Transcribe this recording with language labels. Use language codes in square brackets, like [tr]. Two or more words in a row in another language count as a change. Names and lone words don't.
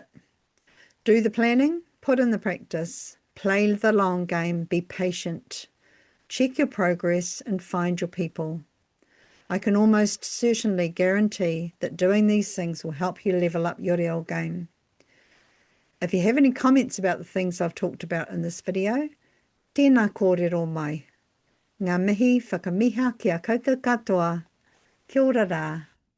[en] Do the planning, put in the practice, play the long game, be patient, check your progress and find your people. I can almost certainly guarantee that doing these things will help you level up your reo game. If you have any comments about the things I've talked about in this video, [mi] tēnā kōrero mai. Ngā mihi whakamiha kia koutou katoa. Kia ora rā.